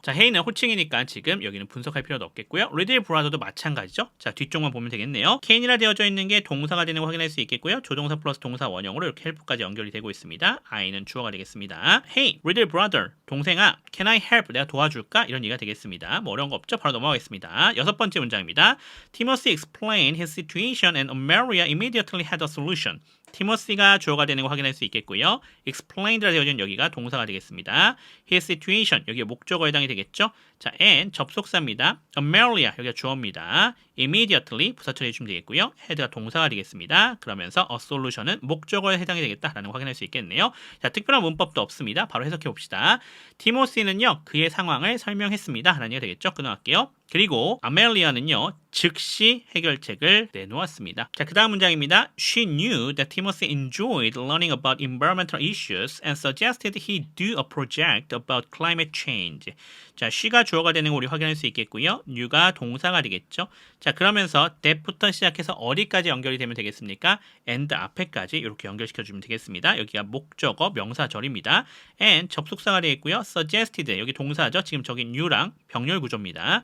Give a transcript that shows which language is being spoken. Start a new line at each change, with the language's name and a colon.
Korean: 자, hey는 호칭이니까 지금 여기는 분석할 필요도 없겠고요. little brother도 마찬가지죠. 자, 뒤쪽만 보면 되겠네요. can이라 되어져 있는 게 동사가 되는 거 확인할 수 있겠고요. 조동사 플러스 동사 원형으로 이렇게 help까지 연결이 되고 있습니다. I는 주어가 되겠습니다.
English: Hey, little brother,
Korean: 동생아,
English: can I help?
Korean: 내가 도와줄까? 이런 얘기가 되겠습니다. 뭐 어려운 거 없죠? 바로 넘어가겠습니다. 여섯 번째 문장입니다.
English: Timothy explained his situation and Maria immediately had a solution.
Korean: 티모시가 주어가 되는 거 확인할 수 있겠고요. explained라 되어진 여기가 동사가 되겠습니다. his situation, 여기가 목적어에 해당이 되겠죠. 자, and 접속사입니다. Amalia, 여기가 주어입니다. immediately 부사 처리해 주시면 되겠고요. had가 동사가 되겠습니다. 그러면서 a solution은 목적어에 해당이 되겠다라는 거 확인할 수 있겠네요. 자, 특별한 문법도 없습니다. 바로 해석해 봅시다. 티모시는요, 그의 상황을 설명했습니다. 라는 얘기가 되겠죠. 끊어갈게요. 그리고 아멜리아는요, 즉시 해결책을 내놓았습니다. 자, 그 다음 문장입니다.
English: She knew that Timothy enjoyed learning about environmental issues and suggested he do a project about climate change.
Korean: 자, she가 주어가 되는 거 우리 확인할 수 있겠고요. new가 동사가 되겠죠. 자, 그러면서 that부터 시작해서 어디까지 연결이 되면 되겠습니까? and 앞에까지 이렇게 연결시켜주면 되겠습니다. 여기가 목적어 명사절입니다. and 접속사가 되겠고요. suggested 여기 동사죠. 지금 저기 new랑 병렬 구조입니다.